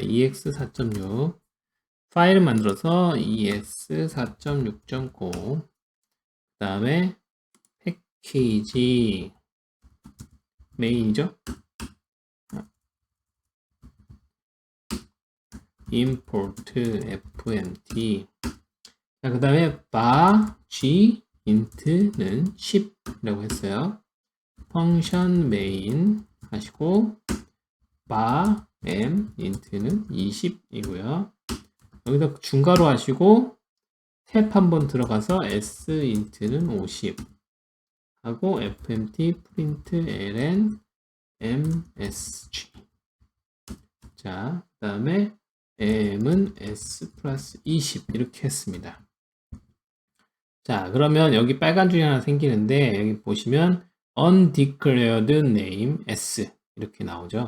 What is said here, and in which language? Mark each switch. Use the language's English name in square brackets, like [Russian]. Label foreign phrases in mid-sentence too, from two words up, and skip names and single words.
[Korean] ex 4.6 파일을 만들어서 ex 4.6.9 그 다음에 패키지 메인이죠. [English] import fmt [Korean] 자, 그 다음에 [English] bar g int [Korean] 는 10이라고 했어요. [English] function main [Korean] 하시고 [English] bar m int [Korean] 는 20이고요. 여기다 중괄호 하시고 탭 한번 들어가서 [English] s int [Korean] 는 50 하고 [English] fmt print ln msg [Korean] 자, 그 다음에 m은 s 플러스 20 이렇게 했습니다. 자, 그러면 여기 빨간 줄이 하나 생기는데 여기 보시면 [English] undeclared name s [Korean] 이렇게 나오죠.